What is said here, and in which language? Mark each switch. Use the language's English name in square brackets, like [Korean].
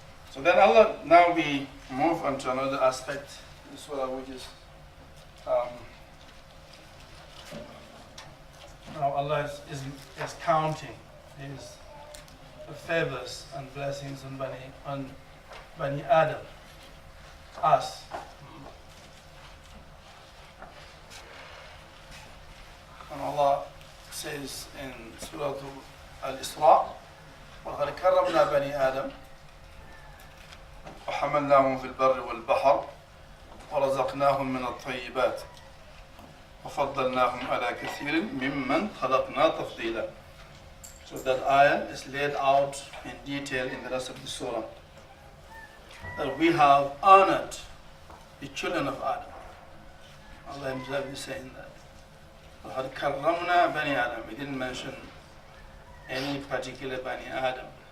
[English] So then Allah, now we move on to another aspect in Surah, which is now Allah is counting his favors and blessings on Bani Adam, us. And Allah says in Surah Al-Isra, [Arabic] وَقَدْ كَرَّمْنَا بَنِي آدَمَ وَحَمَلْنَاهُمْ فِي الْبَرِّ وَالْبَحْرِ وَرَزَقْنَاهُمْ مِنَ الطَّيِّبَاتِ وَفَضَّلْنَاهُمْ عَلَى كَثِيرٍ مِمَّنْ خَلَقْنَا تَفْضِيلًا. [English] So that ayah is laid out in detail in the rest of the surah. That we have honored the children of Adam. Allah himself is saying that. [Arabic] وَقَدْ كَرَّمْنَا بَنِي آدَمَ. [English] He didn't mention any particular Bani Adam.